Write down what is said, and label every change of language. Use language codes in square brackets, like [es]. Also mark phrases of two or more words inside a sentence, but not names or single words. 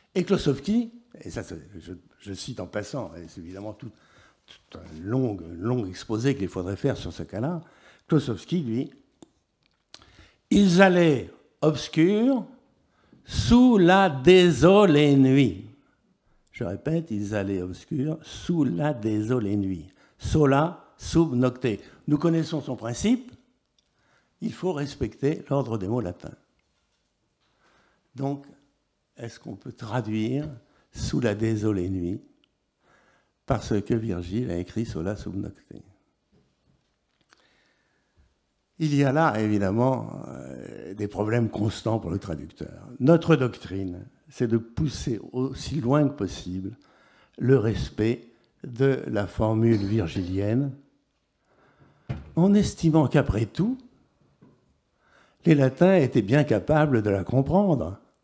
[fr] Et Klossowski, et ça je cite en passant, et c'est évidemment tout un long exposé qu'il faudrait faire sur ce cas-là, Klossowski, lui, ils allaient obscurs sous la désolée nuit. Je répète, ils allaient obscurs sous la désolée nuit. [la] Sola sub nocte. [fr] Nous connaissons son principe, il faut respecter l'ordre des mots latins. Donc, est-ce qu'on peut traduire sous la désolée nuit parce que Virgile a écrit [la] Sola sub nocte? [fr] Il y a là, évidemment, des problèmes constants pour le traducteur. Notre doctrine, c'est de pousser aussi loin que possible le respect de la formule virgilienne, en estimant qu'après tout, les latins étaient bien capables de la comprendre.